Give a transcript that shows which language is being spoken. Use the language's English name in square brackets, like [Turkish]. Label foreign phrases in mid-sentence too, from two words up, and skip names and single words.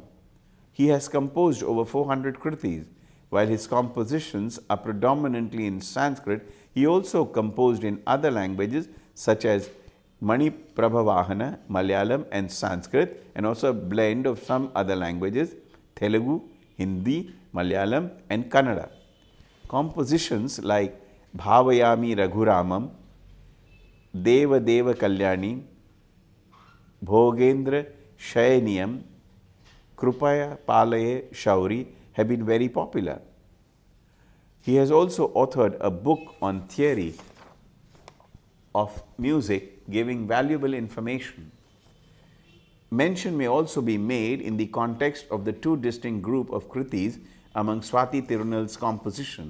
[English] He has composed over 400 Kritis. While his compositions are predominantly in Sanskrit, he also composed in other languages such as Mani Prabhavahana, Malayalam and Sanskrit, and also a blend of some other languages, Telugu, Hindi, Malayalam and Kannada. Compositions like Bhavayami Raghuramam, Deva Deva Kalyani, Bhogendra Shayaniyam, Krupaya Palaye Shauri have been very popular. He has also authored a book on theory of music giving valuable information. Mention may also be made in the context of the two distinct groups of Kritis among Swati Tirunal's composition.